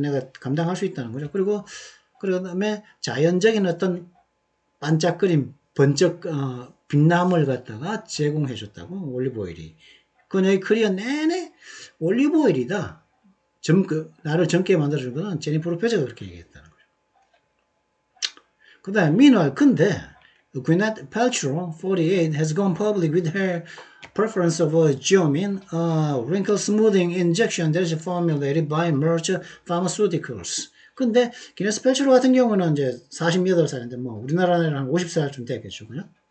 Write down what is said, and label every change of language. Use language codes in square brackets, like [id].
[ko] 내가 감당할 수 있다는 거죠. 그리고 그 다음에 자연적인 어떤 반짝거림, 번쩍, 빛남을 갖다가 제공해 줬다고, 올리브 오일이. 그녀의 커리어 내내 올리브 오일이다. 나를 젊게 만들어준 거는 제니퍼 로페즈가 그렇게 얘기했다는 거죠. 그 다음에, [en] meanwhile, [ko] 근데, [en] Gwyneth Paltrow, 48, has gone public with her preference of Geomin, a wrinkle smoothing injection that is formulated by Merck Pharmaceuticals. [ko] 근데 기네스 펠츠로 같은 경우는 이제 48살인데 뭐 우리나라는 한 50살쯤 됐겠죠. 그죠?